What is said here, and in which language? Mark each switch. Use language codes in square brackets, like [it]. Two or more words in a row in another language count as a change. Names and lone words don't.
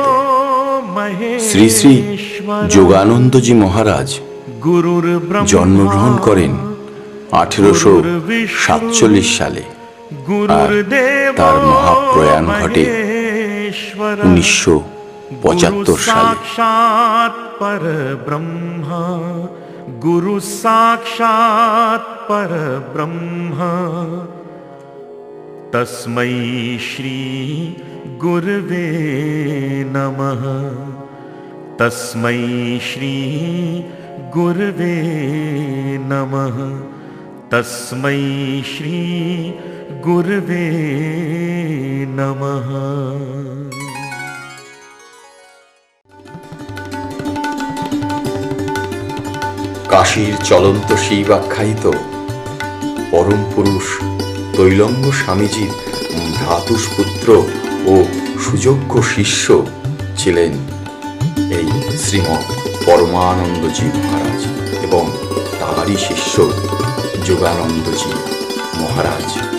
[bn] শ্রী শ্রী যোগানন্দজি মহারাজ জন্মগ্রহণ করেন 1847 সালে, আর তার মহাপ্রয়াণ ঘটে 1975 সালে। [sa] गुरु साक्षात् परब्रह्म तस्मै श्री गुरवे नमः। तस्मै श्री गुरवे नमः। तस्मै श्री गुरवे नमः। [bn] কাশীর চলন্ত শিব আখ্যায়িত পরম পুরুষ তৈলঙ্গ স্বামীজির ভ্রাতুষ্পুত্র ও সুযোগ্য শিষ্য ছিলেন এই শ্রীমৎ পরমানন্দজি মহারাজ এবং তাঁরই শিষ্য যোগানন্দজি মহারাজ।